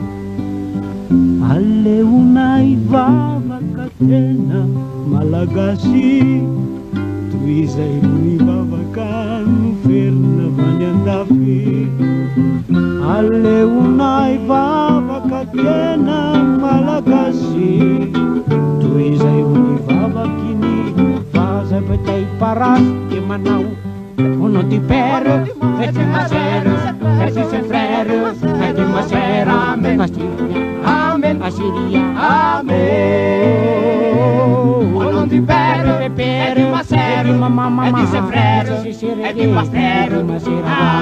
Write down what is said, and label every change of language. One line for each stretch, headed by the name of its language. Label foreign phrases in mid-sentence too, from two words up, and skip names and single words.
Malagasy: Aleonay vavaka tena malagasy, toy izay mivavaka noferina vany andafy. Aleonay vavaka tena malagasy, toy izay mivavaky ny vazabatay parasy. Dia manao
French: au nom du Père, et de ma sœur, et de ses frères, et de ma sœur. Amen, amen, amen. Au nom du Père, et de ma sœur, et de ses frères, et du pasteur.